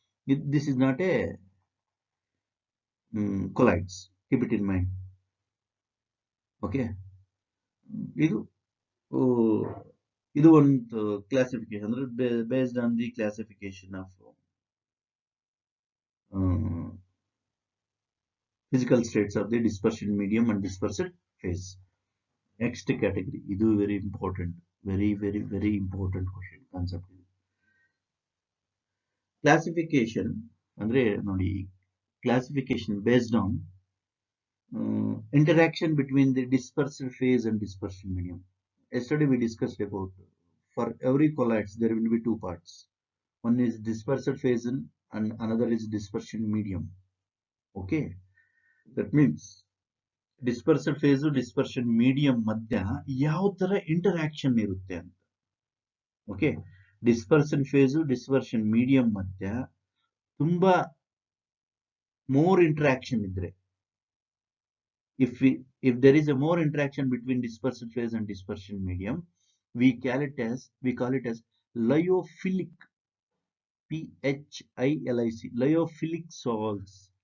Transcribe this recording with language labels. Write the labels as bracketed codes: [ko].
[en] This is not a colloids. Keep it in mind. Okay. [kn] ಇದು ಇದು ಒಂದು classification ಅಂದ್ರೆ [en] Based on the classification of physical states of the dispersion medium and dispersed phase. Next category, ಇದು very important, very important question concept. Classification ಅಂದ್ರೆ ನೋಡಿ, classification based on interaction between the dispersed phase and dispersion medium. Yesterday we discussed about, for every colloids there will be two parts. One is dispersed phase and another is dispersion medium. Okay, that means [kn] dispersal face dispersion medium ಮಧ್ಯ ಯಾವ ತರ interaction ಇರುತ್ತೆ ಅಂತ. [en] okay, [kn] dispersion face dispersion medium ಮಧ್ಯ ತುಂಬಾ more interaction ಇದ್ರೆ, [en] if there is a more interaction between dispersed phase and dispersion medium, we call it as lyophilic, PHILIC, lyophilic salts.